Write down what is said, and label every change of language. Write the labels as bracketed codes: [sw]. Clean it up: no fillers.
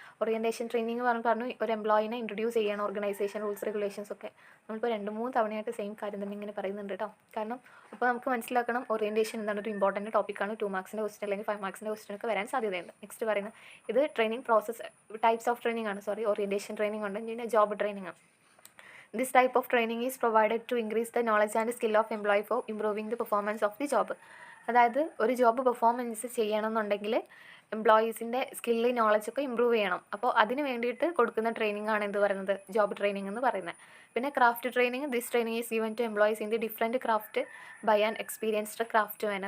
[ml] Orientation training പറഞ്ഞു ഒരു എംപ്ലോയിനെ introduce ചെയ്യണം, ഓർഗനൈസേഷൻ റൂൾസ് റെഗുലേഷൻസ് ഒക്കെ. നമ്മളിപ്പോൾ 2-3 തവണയായിട്ട് സെയിം കാര്യം തന്നെ ഇങ്ങനെ പറയുന്നുണ്ട് കേട്ടോ. കാരണം അപ്പോൾ നമുക്ക് മനസ്സിലാക്കണം ഓറിയൻറ്റേഷൻ എന്താണ്, ഒരു ഇമ്പോർട്ടൻറ്റ് ടോപ്പിക്കാണ്. 2 മാർക്സിൻ്റെ ക്വസ്റ്റൻ അല്ലെങ്കിൽ 5 മാർക്സിൻ്റെ ക്വസ്റ്റൻ ഒക്കെ വരാൻ സാധ്യതയുണ്ട്. നെക്സ്റ്റ് പറയുന്നത് ഇത് training process, types of training ആണ്. ഓറിയൻറ്റേഷൻ ട്രെയിനിങ് ഉണ്ട്, പിന്നെ ജോബ് ട്രെയിനിങ് ആണ്. [en] This type of training is provided to increase the knowledge and skill of employee for improving the performance of the job. [ml] അതായത് ഒരു job performance ചെയ്യണമെന്നുണ്ടെങ്കിൽ എംപ്ലോയീസിൻ്റെ skill, നോളജൊക്കെ improve ചെയ്യണം. അപ്പോൾ അതിന് വേണ്ടിയിട്ട് കൊടുക്കുന്ന ട്രെയിനിങ് ആണ് എന്ത് പറയുന്നത്, ജോബ് ട്രെയിനിങ് എന്ന് പറയുന്നത്. പിന്നെ craft training. [en] This training is given to employees in the different craft by an experienced craftsman.